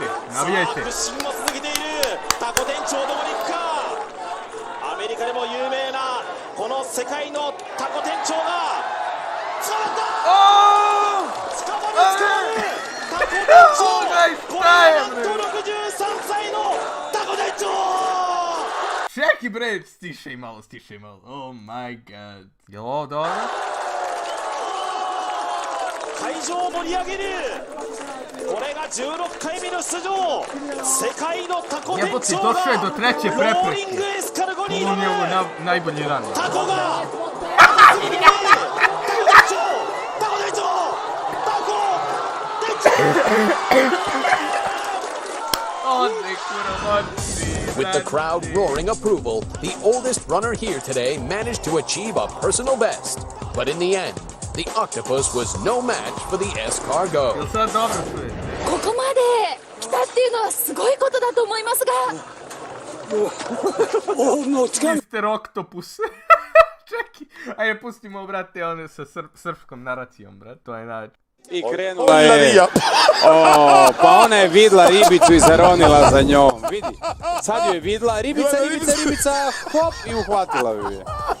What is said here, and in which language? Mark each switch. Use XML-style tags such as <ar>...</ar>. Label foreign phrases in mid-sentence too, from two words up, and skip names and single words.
<ja>屈伸を続けているタコ店長どこに行くかアメリカでも有名なこの世界のタコ店長が捕まった捕まるタコ店長これはなんと63歳のタコ店長</ja> <sr>Čekaj bre, stišaj malo.</sr> <en>Oh my god.</en> <sr>Jel ovo dobro?</sr> <ja>会場を盛り上げるこれが16回目の出場世界のタコ店長がローリングエスカルゴに挑むタコが</ja> <en>With the crowd roaring approval, the oldest runner here today managed to achieve a personal best. But in the end, the octopus was no match for the escargot.</en> <ja>ここまで来たっていうのはすごいことだと思いますが。</ja> <en>Mr. Octopus.</en> <sr>Čekaj, ajde pustimo, brate, one sa srpskom naracijom, brate, to je način. I krenula je, pa ona je vidla ribicu i zaronila za njom, vidi, sad ju je vidla, ribica, hop, i uhvatila ju je.</sr>